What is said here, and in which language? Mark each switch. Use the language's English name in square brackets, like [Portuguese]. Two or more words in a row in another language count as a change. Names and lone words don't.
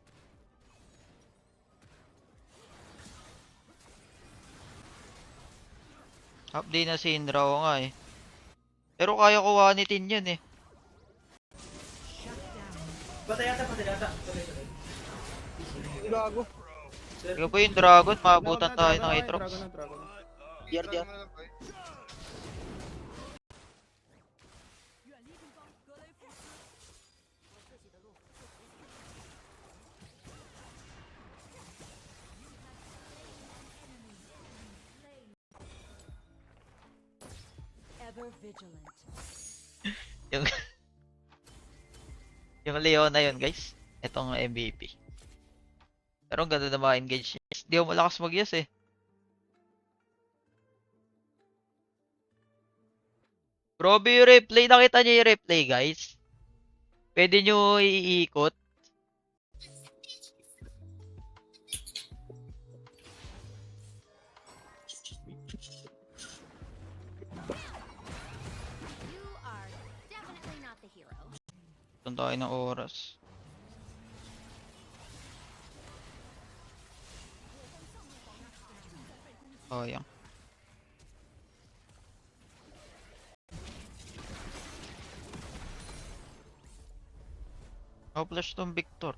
[Filipino] Update na si Indra, oo nga eh. Pero kaya ko wanitin yun eh. Patay yata. Gago. Kaya po yung dragon, maabutan tayo ng Aatrox. Dragon. Diar. [Chinese] 远离敌方，格雷夫斯。我自己的路自己走。 [English] Ever vigilant. [Filipino] Yung yung Leona yun guys. Itong MVP. Pero ang ganda na ma-engage niya. Di ako malakas mag-yes eh. Grabe yung replay. Nakita niyo yung replay guys. Pwede nyo iikot. [English] You are definitely not the hero. [Filipino] Doon tayo ng oras. Oh, yan. Oh, flash tong Victor.